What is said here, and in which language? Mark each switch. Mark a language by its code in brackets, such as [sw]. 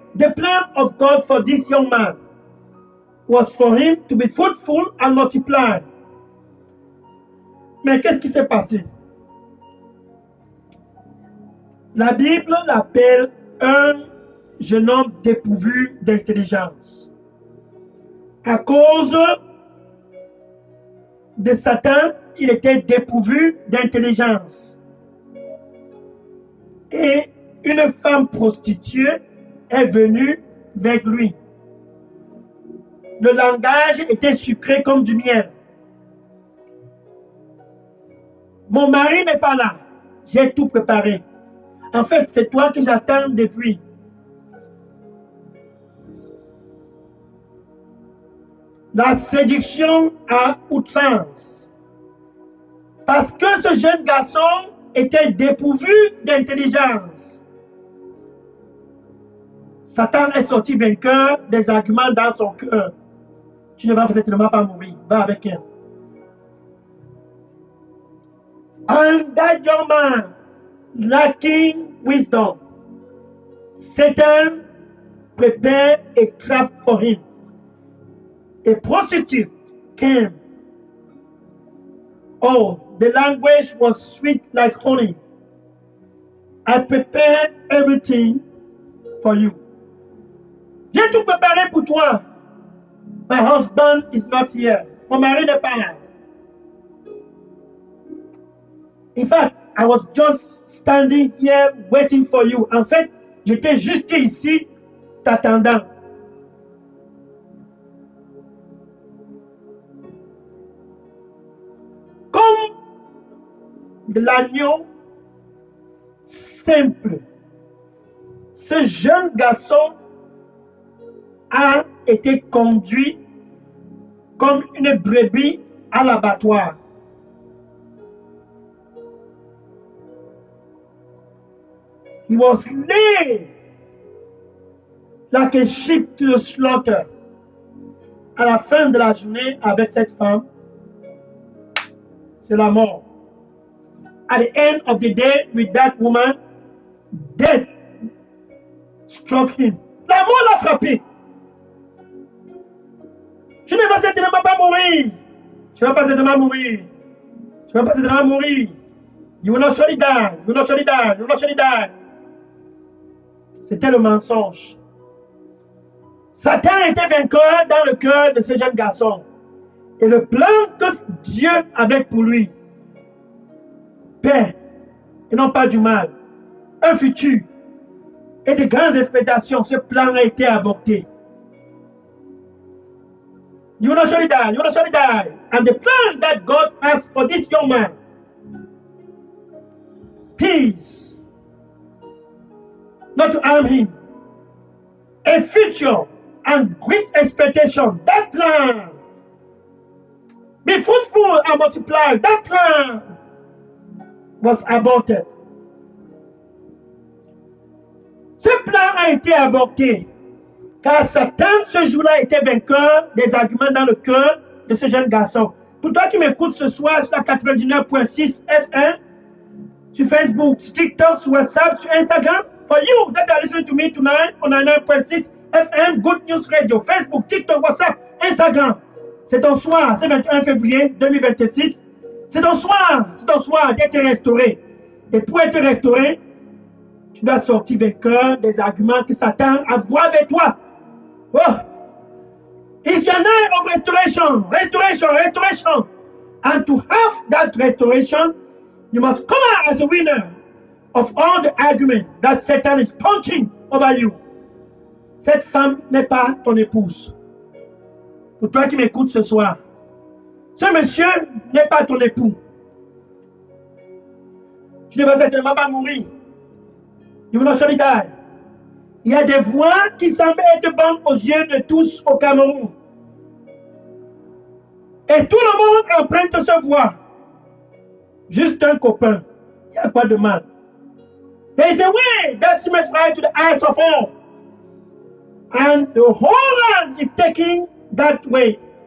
[en] The plan of God for this young man was for him to be fruitful and multiply. [fr] Mais qu'est-ce qui s'est passé? La Bible l'appelle un jeune homme dépourvu d'intelligence. À cause de Satan, il était dépourvu d'intelligence. Et une femme prostituée est venue vers lui. Le langage était sucré comme du miel. Mon mari n'est pas là. J'ai tout préparé. En fait, c'est toi que j'attends depuis. La séduction à outrance. Parce que ce jeune garçon était dépourvu d'intelligence. Satan est sorti vainqueur des arguments dans son cœur. Tu ne vas certainement pas mourir. Va avec elle. [en] And that young man, lacking wisdom, Satan prepared a trap for him. A prostitute came. Oh, the language was sweet like honey. I prepared everything for you. [fr] J'ai tout préparé pour toi. [en] My husband is not here. [fr] Mon mari n'est pas là. [en] In fact, I was just standing here waiting for you. [fr] En fait, j'étais juste ici, t'attendant. Comme de l'agneau simple, ce jeune garçon a été conduit comme une brebis à l'abattoir. [en] He was laid like a sheep to the slaughter. [fr] À la fin de la journée, avec cette femme, c'est la mort. [en] At the end of the day, with that woman, death struck him. [fr] La mort l'a frappé. Je ne vais certainement pas mourir. Je ne vais pas certainement mourir. Je ne vais pas certainement mourir. [en] You will not surely die. You will not surely die. You will not surely die. [fr] C'était le mensonge. Satan était vainqueur dans le cœur de ce jeune garçon. Et le plan que Dieu avait pour lui, paix, et non pas du mal, un futur et de grandes expectations, ce plan a été avorté. [en] You will not surely die. You will not surely die. And the plan that God has for this young man, peace, not to harm him, a future and great expectation. That plan, be fruitful and multiply. That plan was aborted. [fr] Ce plan a été avorté car Satan ce jour-là était vainqueur des arguments dans le cœur de ce jeune garçon. Pour toi qui m'écoutes ce soir sur la 99.6 FM, sur Facebook, sur TikTok, sur WhatsApp, sur Instagram, [en] for you that are listening to me tonight on 99.6 FM, Good News Radio, Facebook, TikTok, WhatsApp, Instagram. [fr] C'est ton soir, c'est 21 février 2026. C'est ton soir d'être restauré. Et pour être restauré, tu dois sortir vainqueur des arguments que Satan envoie vers toi. Oh. [en] It's your night of restoration. And to have that restoration, you must come out as a winner of all the arguments that Satan is punching over you. [fr] Cette femme n'est pas ton épouse. Pour toi qui m'écoutes ce soir, ce monsieur n'est pas ton époux. Je ne vais certainement pas mourir. [en] You will not surely die. [fr] Il y a des voix qui semblent être bonnes aux yeux de tous au Cameroun. Et tout le monde emprunte ce voix. Juste un copain. Il n'y a pas de mal. [en] There is a way that seems right to the eyes of all. And the whole land is taking that way.